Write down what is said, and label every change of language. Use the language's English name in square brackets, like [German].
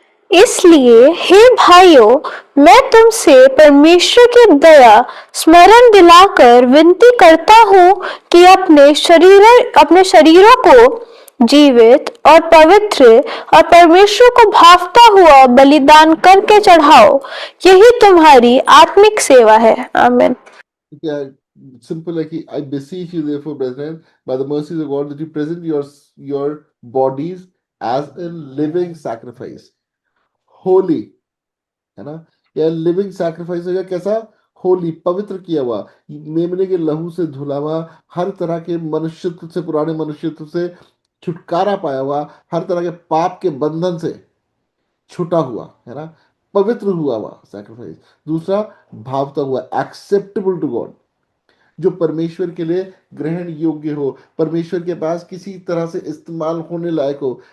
[Hindi] इसलिए हे भाइयों, मैं तुमसे परमेश्वर की दया स्मरण दिलाकर विनती करता हूँ कि अपने शरीरों को जीवित और पवित्र और परमेश्वर को भावता हुआ बलिदान करके चढ़ाओ, यही तुम्हारी आत्मिक सेवा है। आमीन। क्या, सिंपल है कि [English] I beseech you therefore brethren by the mercies of God that you present your bodies as a living sacrifice, holy, [Hindi] है ना। या लिविंग सैक्रिफाइस होगा कैसा, होली, पवित्र किया हुआ, मेमने के लहू से धुला हुआ, हर तरह के मनुष्यत्व से, पुराने मनुष्यत्व से छुटकारा पाया हुआ, हर तरह के पाप के बंधन से छुटा हुआ, है ना। पवित्र हुआ हुआ सैक्रिफाइस। दूसरा, भावता हुआ, [English] acceptable to God, [Hindi] जो परमेश्वर के लिए ग्रहण योग्य हो, परमेश्वर के पास किसी तरह से इस्तेमाल होने लायक हो।